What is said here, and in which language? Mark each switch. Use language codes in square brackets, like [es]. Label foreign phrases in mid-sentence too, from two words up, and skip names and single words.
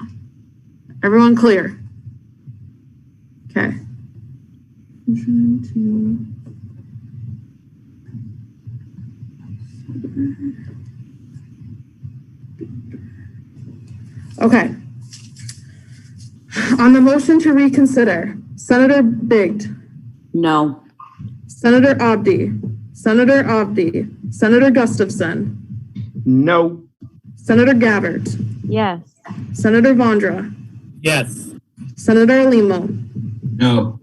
[en] Everyone clear? Okay. Okay. On the motion to reconsider, Senator Bigd. No. Senator Abdi. Senator Abdi. Senator Gustafson. No. Senator Gabbard. Yes. Senator Vondra. Yes. Senator Limo. No.